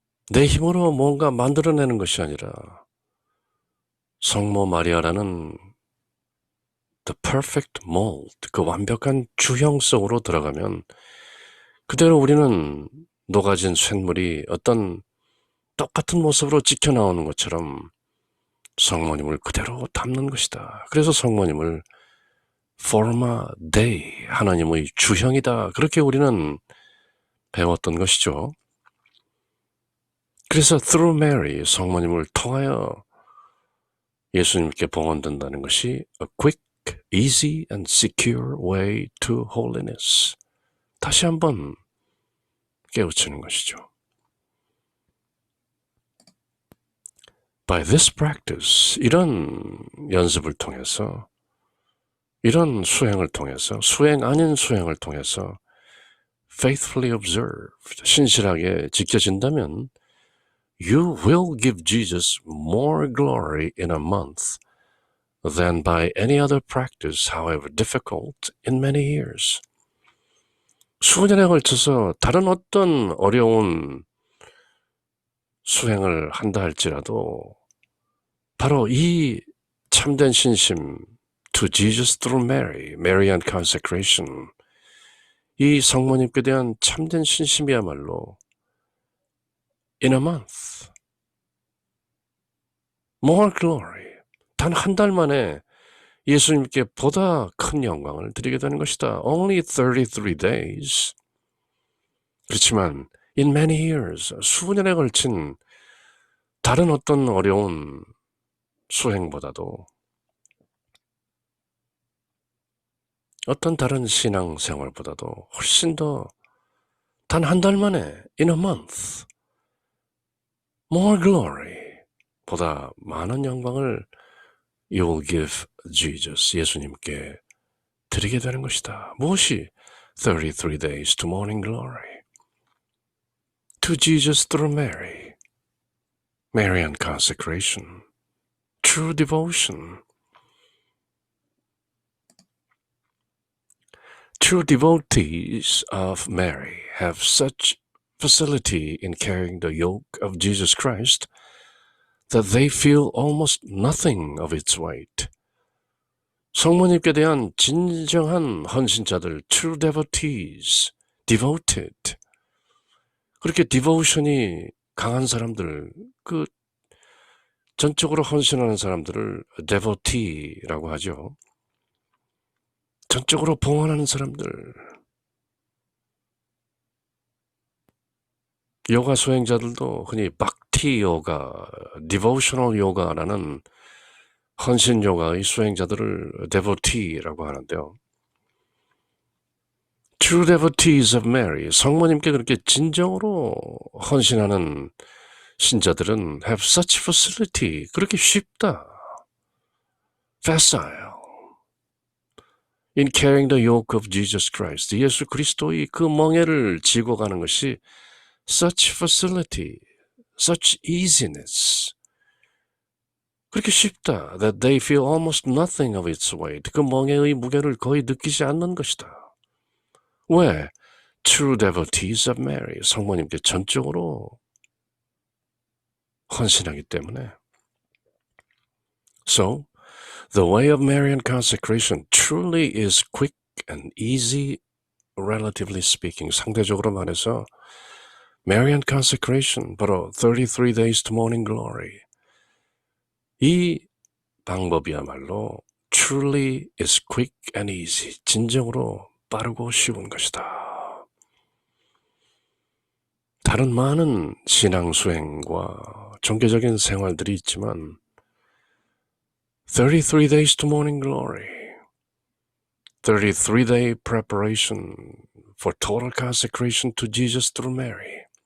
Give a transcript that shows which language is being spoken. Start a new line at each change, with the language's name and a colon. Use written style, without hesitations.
Korean: 내 힘으로 뭔가 만들어내는 것이 아니라 성모 마리아라는
English: the perfect mold,
Korean: 그 완벽한 주형 속으로 들어가면 그대로 우리는 녹아진 쇳물이 어떤 똑같은 모습으로 찍혀 나오는 것처럼 성모님을 그대로 담는 것이다. 그래서 성모님을 forma Dei, 하나님의 주형이다. 그렇게 우리는 배웠던 것이죠. 그래서
English: through Mary,
Korean: 성모님을 통하여 예수님께 봉헌된다는 것이
English: a quick, easy and secure way to holiness.
Korean: 다시 한번 깨우치는 것이죠.
English: By this practice,
Korean: 이런 연습을 통해서, 이런 수행을 통해서,
English: 수행 아닌 수행을 통해서 faithfully observed,
Korean: 신실하게 지켜진다면
English: you will give Jesus more glory in a month than by any other practice, however difficult, in many years.
Korean: 수년에 걸쳐서 다른 어떤 어려운 수행을 한다 할지라도 바로 이 참된 신심,
English: to Jesus through Mary, Marian consecration,
Korean: 이 성모님께 대한 참된 신심이야말로
English: in a month, more glory,
Korean: 단 한 달 만에 예수님께 보다 큰 영광을 드리게 되는 것이다.
English: Only 33 days.
Korean: 그렇지만
English: in many years,
Korean: 수년에 걸친 다른 어떤 어려운 수행보다도 어떤 다른 신앙생활보다도 훨씬 더 단 한 달 만에
English: in a month, more glory,
Korean: 보다 많은 영광을
English: you will give Jesus,
Korean: 예수님께 드리게 되는 것이다. 무엇이?
English: 33 days to morning glory. To Jesus through Mary. Marian consecration. True devotion. True devotees of Mary have such facility in carrying the yoke of Jesus Christ that they feel almost nothing of its weight.
Korean: 성모님께 대한 진정한 헌신자들,
English: true devotees, devoted.
Korean: 그렇게 devotion이 강한 사람들, 그 전적으로 헌신하는 사람들을 devotee라고 하죠. 전적으로 봉헌하는 사람들. 요가 수행자들도 흔히 박티 요가, devotional 요가라는 헌신 요가의 수행자들을 devotee라고 하는데요.
English: True devotees of Mary,
Korean: 성모님께 그렇게 진정으로 헌신하는 신자들은
English: have such facility,
Korean: 그렇게 쉽다. facile.
English: In carrying the yoke of Jesus Christ,
Korean: 예수 그리스도의 그 멍에를 지고 가는 것이
English: such facility, such easiness.
Korean: 그렇게 쉽다.
English: That they feel almost nothing of its weight.
Korean: 그 멍에의 무게를 거의 느끼지 않는 것이다. 왜?
English: True devotees of Mary.
Korean: 성모님께 전적으로 헌신하기 때문에.
English: So, the way of Marian consecration truly is quick and easy, relatively speaking.
Korean: 상대적으로 말해서
English: Marian consecration, 바로 33 days to morning glory.
Korean: 이 방법이야말로
English: truly is quick and easy.
Korean: 진정으로 빠르고 쉬운 것이다. 다른 많은 신앙 수행과 종교적인 생활들이 있지만
English: 33 days to morning glory, 33-day preparation for total consecration to Jesus through Mary.